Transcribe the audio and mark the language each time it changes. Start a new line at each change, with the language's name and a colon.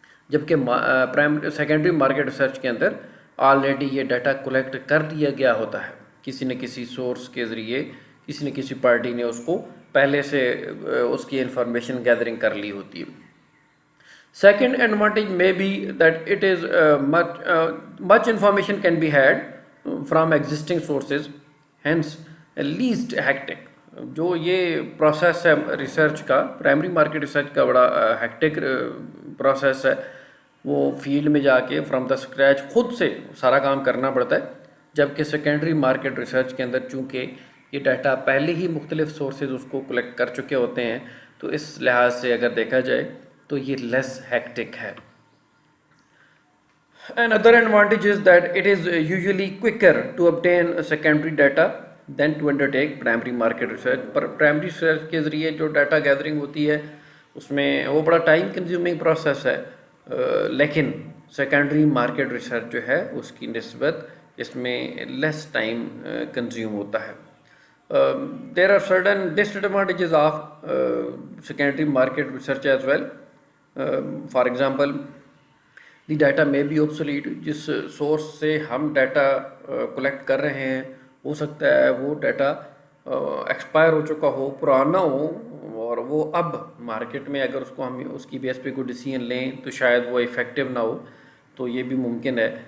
Hindi: जबकि secondary market research के अंदर ऑलरेडी ये डाटा कलेक्ट कर लिया गया होता है किसी न किसी सोर्स के ज़रिए, किसी न किसी पार्टी ने उसको पहले से उसकी इंफॉर्मेशन गैदरिंग कर ली होती है.
English: Second advantage may be that it is much information can be had from existing sources, hence least hectic.
Hindi: जो ये प्रोसेस है रिसर्च का, प्राइमरी मार्केट रिसर्च का बड़ा हेक्टिक प्रोसेस है. वो फील्ड में जाके
English: from the scratch
Hindi: खुद से सारा काम करना पड़ता है, जबकि सेकेंडरी मार्केट रिसर्च के अंदर चूँकि ये डाटा पहले ही मुख्तलिफ सोर्सेज उसको कलेक्ट कर चुके होते हैं, तो इस लिहाज से अगर देखा जाए तो ये लेस हेक्टिक है.
English: Another advantage is that it is usually quicker to obtain secondary data than to undertake primary market research.
Hindi: पर प्राइमरी रिसर्च के ज़रिए जो डाटा गैदरिंग होती है उसमें वो बड़ा टाइम कंज्यूमिंग प्रोसेस है, लेकिन सेकेंडरी मार्केट रिसर्च जो है उसकी निस्बत इसमें लेस टाइम कंज्यूम होता है.
English: There are certain disadvantages of secondary market research as well. For example, the data may be obsolete.
Hindi: जिस सोर्स से हम डाटा कलेक्ट कर रहे हैं हो सकता है वो डाटा एक्सपायर हो चुका हो, पुराना हो, और वो अब मार्केट में अगर उसको हम उसकी बेस पे कोई डिसीजन लें तो शायद वो इफ़ेक्टिव ना हो, तो ये भी मुमकिन है.